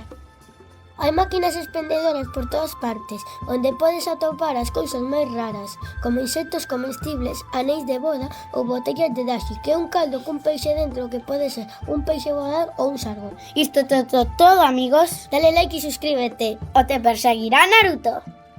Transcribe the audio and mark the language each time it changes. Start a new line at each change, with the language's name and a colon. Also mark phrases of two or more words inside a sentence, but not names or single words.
Galician: Hai máquinas expendedoras por todas partes, onde podes atopar as cousas máis raras, como insectos comestibles, anéis de boda ou botellas de dashi, que é un caldo cun peixe dentro que pode ser un peixe voador ou un sargón. Isto todo, amigos. Dale like e suscríbete.
Spanish: O te perseguirá Naruto.